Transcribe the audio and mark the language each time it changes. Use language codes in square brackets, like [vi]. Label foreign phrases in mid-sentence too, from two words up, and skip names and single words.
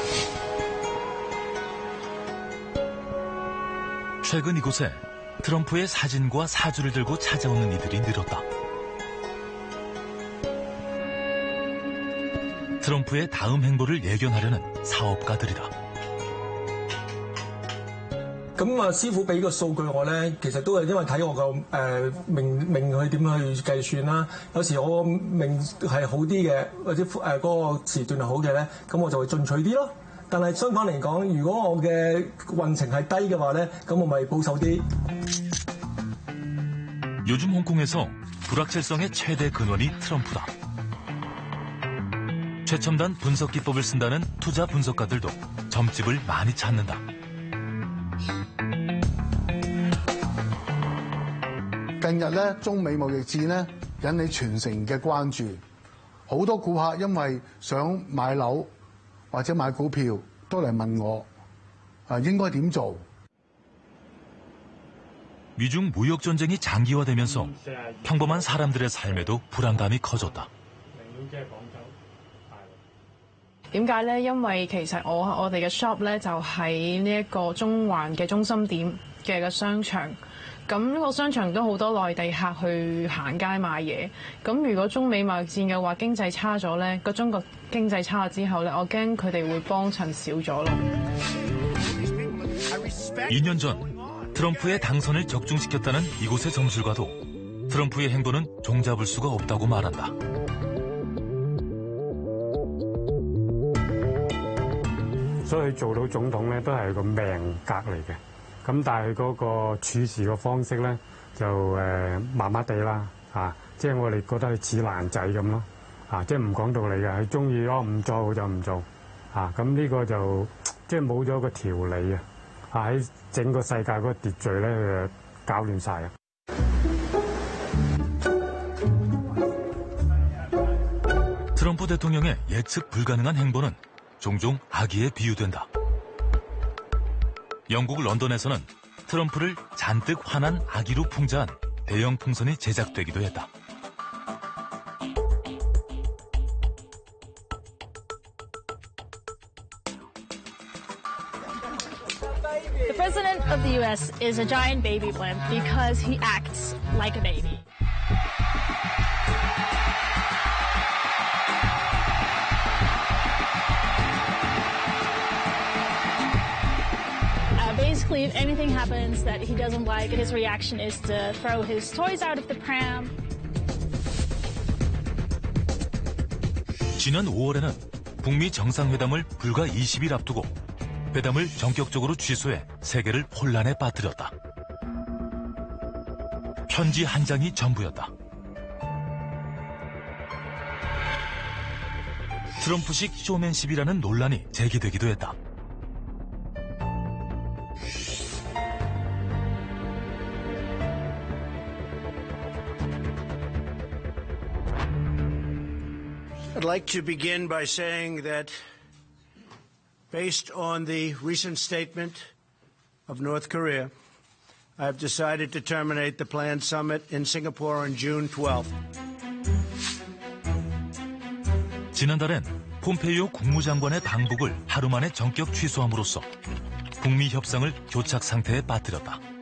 [ko] 최근 이곳에 트럼프의 사진과 사주를 들고 찾아오는 이들이 늘었다. 트럼프의 다음 행보를 예견하려는 사업가들이다. [yue] 咁啊，師傅俾個數據我咧，其實都係因為睇我個命去點去計算啦。有時我命係好啲嘅，或者嗰個時段係好嘅咧，咁我就會進取啲咯。但係相反嚟講，如果我嘅運程係低嘅話咧，咁我咪保守啲。 [ko] 요즘 홍콩에서 불확실성의 최대 근원이 트럼프다. 최첨단 분석 기법을 쓴다는 투자 분석가들도 점집을 많이 찾는다. [yue] 近日咧，中美貿易戰咧引起全城嘅關注，好多顧客因為想買樓或者買股票，都嚟問我應該點做。 [ko] 미중 무역 전쟁이 장기화되면서 평범한 사람들의 삶에도 불안감이 커졌다. [yue] 點解咧？因為其實我哋嘅 shop 咧就喺呢一個中環嘅中心點嘅個商場。咁呢個商場都好多內地客去行街買嘢。咁如果中美貿易戰嘅話，經濟差咗咧，個中國經濟差咗之後咧，我驚佢哋會幫襯少咗咯。 [ko] 2년 전 트럼프의 당선을 적중시켰다는 이곳의 점술가도 트럼프의 행보는 종잡을 수가 없다고 말한다. [yue] 所以做到總統咧都係個命格嚟嘅，咁但係嗰個處事嘅方式咧就麻麻地啦，即係我哋覺得佢似爛仔咁咯，即係唔講道理嘅，佢中意唔做就唔做，咁呢個就即係冇咗個條理啊，喺整個世界嗰個秩序咧佢搞亂晒啊！ [ko] 트럼프 대통령의 예측 불가능한 행보는 종종 아기에 비유된다. 영국 런던에서는 트럼프를 잔뜩 화난 아기로 풍자한 대형 풍선이 제작되기도 했다. [en] The president of the U.S. is a giant baby blimp because he acts like a baby. Basically, if anything happens that he doesn't like, his reaction is to throw his toys out of the pram. [ko] 지난 5월에는 북미 정상회담을 불과 20일 앞두고 회담을 전격적으로 취소해 세계를 혼란에 빠뜨렸다. 편지 한 장이 전부였다. 트럼프식 쇼맨십이라는 논란이 제기되기도 했다. [en] I'd like to begin by saying that based on the recent statement of North Korea, I've decided to terminate the planned summit in Singapore on June 12th. [ko] 지난달엔 폼페이오 국무장관의 방북을 하루 만에 전격 취소함으로써 북미 협상을 교착 상태에 빠뜨렸다.